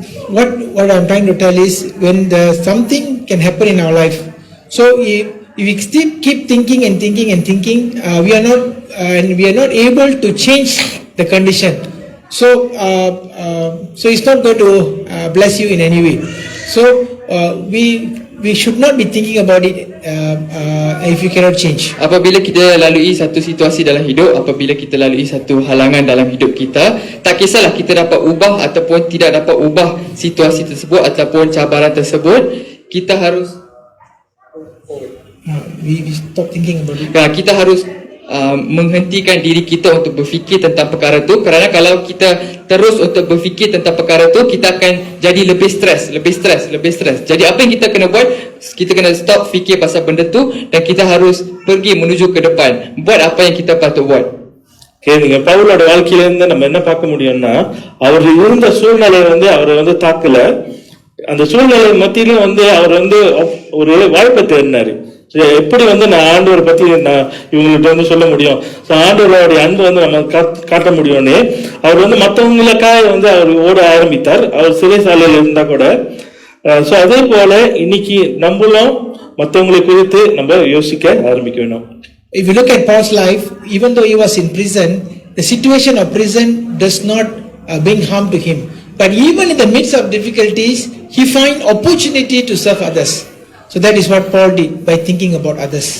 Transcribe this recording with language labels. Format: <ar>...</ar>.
<en>What I'm trying to tell is, when something can happen in our life, so if we still keep thinking and thinking and thinking, we are not able to change the condition. So it's not going to bless you in any way. So we should not be thinking about it if you cannot change.</en> <ms>Apabila kita lalui satu situasi dalam hidup, apabila kita lalui satu halangan dalam hidup kita, tak kisahlah kita dapat ubah ataupun tidak dapat ubah situasi tersebut ataupun cabaran tersebut, kita harus</ms> <en>we stop thinking about it.</en> <ms>Kita harus menghentikan diri kita untuk berfikir tentang perkara itu, kerana kalau kita terus untuk berfikir tentang perkara itu, kita akan jadi lebih stres. Jadi apa yang kita kena buat, kita kena stop fikir pasal benda tu dan kita harus pergi menuju ke depan, buat apa yang kita patut buat.</ms> <ta>நீங்க பவுலோட வாழ்க்கையில இருந்து நம்ம என்ன பார்க்க முடியும்னா, அவர் இருந்த சூழ்நிலை வந்து அவரை வந்து தாக்கல, அந்த சூழ்நிலை மத்தியிலும் வந்து அவர் வந்து ஒரு வாய்ப்பை தேடினாரு. எப்படி வந்து நான் ஆண்டவரை பத்தி நான் இவங்கள்ட்ட வந்து சொல்ல முடியும், ஆண்டவருடைய அன்பு வந்து நம்ம காட்ட முடியும்னு அவர் வந்து மற்றவங்களுக்காக வந்து அவர் ஓட ஆரம்பித்தார். அவர் சிறைசாலையில் இருந்தா கூட. ஸோ அதே போல இன்னைக்கு நம்மளும் மற்றவங்களை குறித்து நம்ம யோசிக்க ஆரம்பிக்க வேணும்.</ta> <en>If you look at Paul's life, even though he was in prison, the situation of prison does not bring harm to him. But even in the midst of difficulties, he find opportunity to serve others. So that is what Paul did by thinking about others.</en>